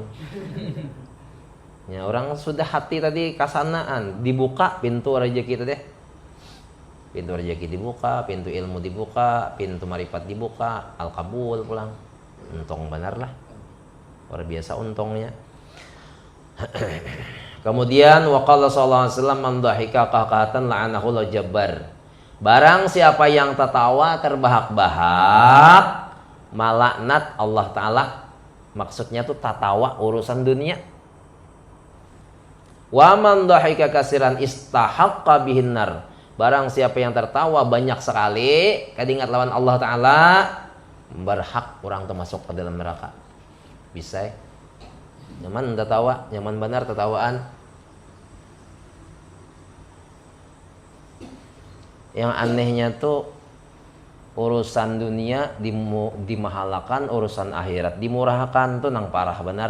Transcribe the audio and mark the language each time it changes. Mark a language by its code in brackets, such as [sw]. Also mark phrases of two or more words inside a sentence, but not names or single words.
[bjn] Ya, orang sudah hati tadi kasanaan, dibuka pintu rezeki itu deh. Pintu rezeki dibuka, pintu ilmu dibuka, pintu marifat dibuka, al-kabul pulang. Untung benar lah. Luar biasa untungnya. [ar] Kemudian وقال صلى الله عليه وسلم من ضحك قهقهة لعنه الجبار. [bjn] Barang siapa yang tertawa terbahak-bahak, malaknat Allah taala. Maksudnya tuh tertawa urusan dunia. [ar] ومن ضحك كثيرا استحق بها النار. [bjn] Barang siapa yang tertawa banyak sekali, kadingat lawan Allah taala, berhak orang termasuk ke dalam neraka. Bisa. Nyaman tertawa, nyaman benar tertawaan. Yang anehnya tuh urusan dunia dimahalakan, urusan akhirat dimurahkan tuh nang parah benar.